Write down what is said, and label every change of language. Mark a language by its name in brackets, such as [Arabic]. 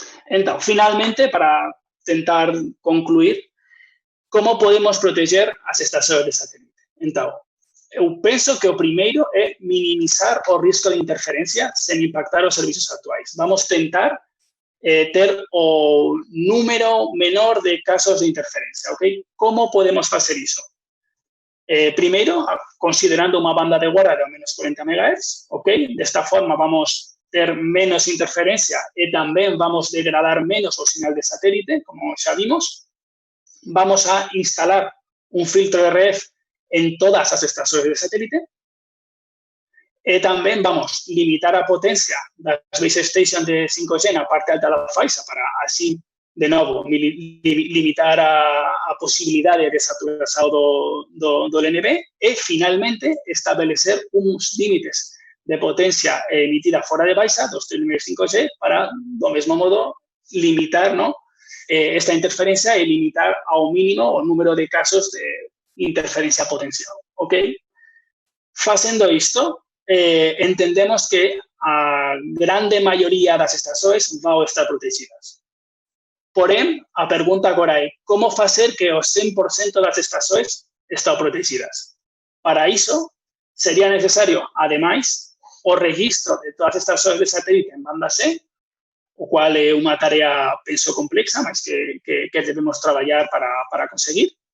[Portuguese] Então, finalmente, para tentar concluir, como podemos proteger as estações de satélite? Então, eu penso que o primeiro é minimizar o risco de interferência sem impactar os serviços atuais. Vamos tentar ter o número menor de casos de interferencia, ¿ok? [Spanish] ¿Cómo podemos hacer eso? Primero, considerando una banda de guarda de al menos 40 MHz, ¿ok? De esta forma vamos a tener menos interferencia y también vamos a degradar menos el señal de satélite, como ya vimos. Vamos a instalar un filtro RF en todas las estaciones de satélite. También vamos a limitar a potencia las base stations de 5G en la parte alta de la faixa para así, de nuevo, limitar a posibilidades de saturación del NB y, finalmente, establecer unos límites de potencia emitida fuera de baixa dos terminales 5G para, del mismo modo, limitar, ¿no?, esta interferencia y limitar a un mínimo el número de casos de interferencia potencial. ¿Ok? Haciendo esto, entendemos [Portuguese] que a grande maioria das estações vão estar protegidas. Porém, a pergunta agora é como fazer que os 100% das estações estão protegidas. Para isso, seria necessário, ademais, o registro de todas as estações de satélite em banda C, o qual é uma tarefa, penso, complexa, mas que devemos trabalhar para conseguir.